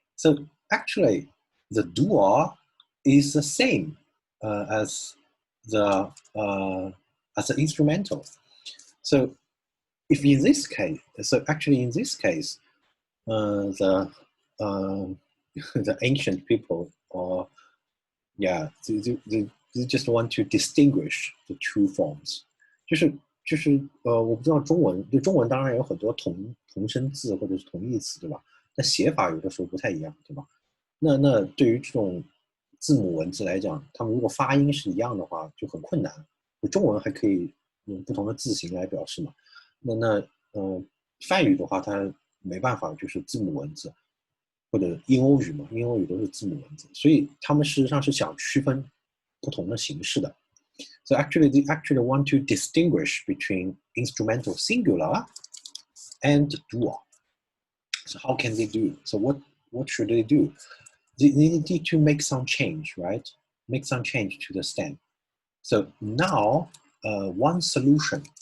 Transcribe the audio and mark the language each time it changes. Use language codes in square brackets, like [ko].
[en] So actually, the dual is the same as the instrumental. So if in this case, so actually in this case, the ancient people, or yeah, they just want to distinguish the two forms. [zh] 我不知道中文，对中文当然有很多同声字或者是同义词，对吧？那写法有的时候不太一样，对吧？那对于这种字母文字来讲，他们如果发音是一样的话，就很困难。中文还可以用不同的字形来表示嘛。梵语的话，它没办法，就是字母文字，或者印欧语嘛，印欧语都是字母文字，所以他们事实上是想区分不同的形式的。 [en] So actually, they actually want to distinguish between instrumental singular and dual. So how can they do? So what should they do? They need to make some change, right? Make some change to the stem. So now, one solution.